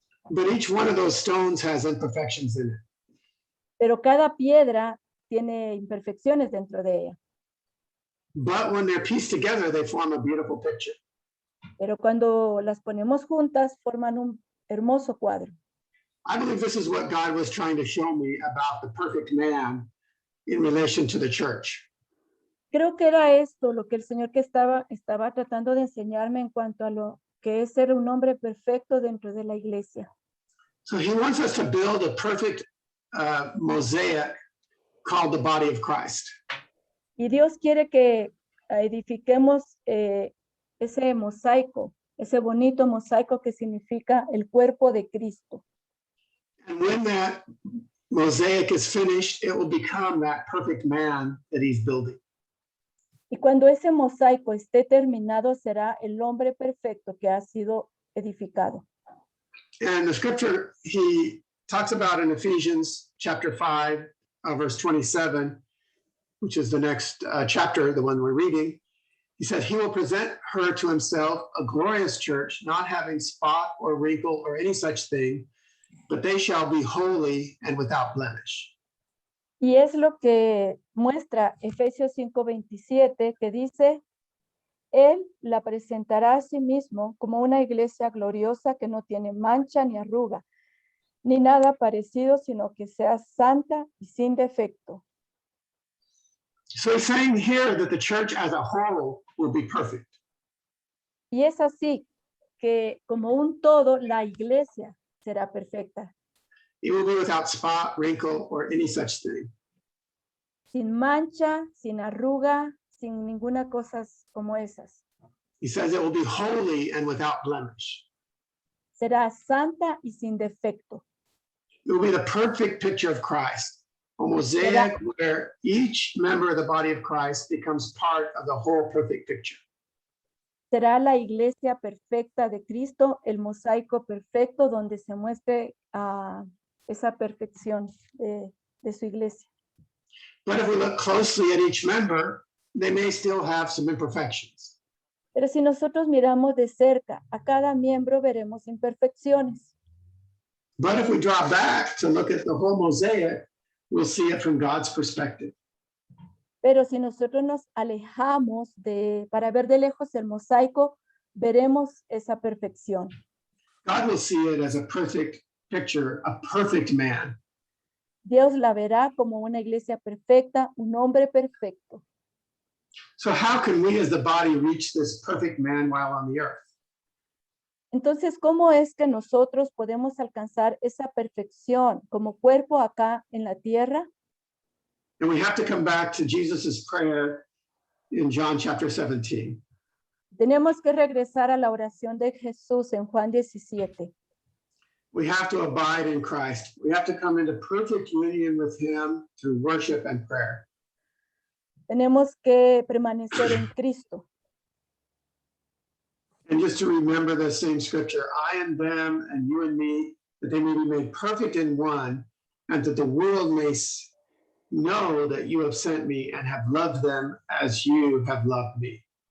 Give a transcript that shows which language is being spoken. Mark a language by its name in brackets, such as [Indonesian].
[English] But each one of those stones has imperfections in it. [Spanish] Pero cada piedra tiene imperfecciones dentro de ella. [English] But when they're pieced together, they form a beautiful picture. [Spanish] Pero cuando las ponemos juntas, forman un hermoso cuadro. [English] I believe this is what God was trying to show me about the perfect man in relation to the church. [Spanish] Creo que era esto lo que el Señor que estaba tratando de enseñarme en cuanto a lo que es ser un hombre perfecto dentro de la iglesia. [English] So he wants us to build a perfect mosaic called the body of Christ. [Spanish] Y Dios quiere que edifiquemos ese mosaico, ese bonito mosaico que significa el cuerpo de Cristo. [English] And when that mosaic is finished, it will become that perfect man that he's building. [Spanish] Y cuando ese mosaico esté terminado, será el hombre perfecto que ha sido edificado. [English] And the scripture he talks about in Ephesians chapter 5, verse 27, which is the next chapter, the one we're reading. He said, he will present her to himself a glorious church, not having spot or wrinkle or any such thing, but they shall be holy and without blemish. [Spanish] Y es lo que muestra Efesios 5:27, que dice, Él la presentará a sí mismo como una iglesia gloriosa que no tiene mancha ni arruga, ni nada parecido, sino que sea santa y sin defecto. [English] So he's saying here that the church as a whole will be perfect. [Spanish] Y es así que como un todo, la iglesia será perfecta, [English] It will be without spot, wrinkle, or any such thing. [Spanish] sin mancha, sin arruga, sin ninguna cosa como esas. [English] He says it will be holy and without blemish. [Spanish] Será santa y sin defecto. [English] It will be the perfect picture of Christ, a mosaic where each member of the body of Christ becomes part of the whole perfect picture. [Spanish] Será la iglesia perfecta de Cristo, el mosaico perfecto donde se muestre esa perfección de su iglesia. [English] But if we look closely at each member, they may still have some imperfections. [Spanish] Pero si nosotros miramos de cerca a cada miembro, veremos imperfecciones. [English] But if we draw back to look at the whole mosaic, we'll see it from God's perspective. [Spanish] Pero si nosotros nos alejamos para ver de lejos el mosaico, veremos esa perfección. [English] God will see it as a perfect picture, a perfect man. [Spanish] Dios la verá como una iglesia perfecta, un hombre perfecto. [English] So how can we as the body reach this perfect man while on the earth? [Spanish] Entonces, ¿cómo es que nosotros podemos alcanzar esa perfección como cuerpo acá en la tierra? [English] And we have to come back to Jesus's prayer in John chapter 17. [Spanish] Tenemos que regresar a la oración de Jesús en Juan 17. [English] We have to abide in Christ. We have to come into perfect union with him through worship and prayer. [Spanish] Tenemos que permanecer en Cristo. [English] And just to remember the same scripture, I and them and you and me, that they may be made perfect in one, and that the world may know that you have sent me and have loved them as you have loved me.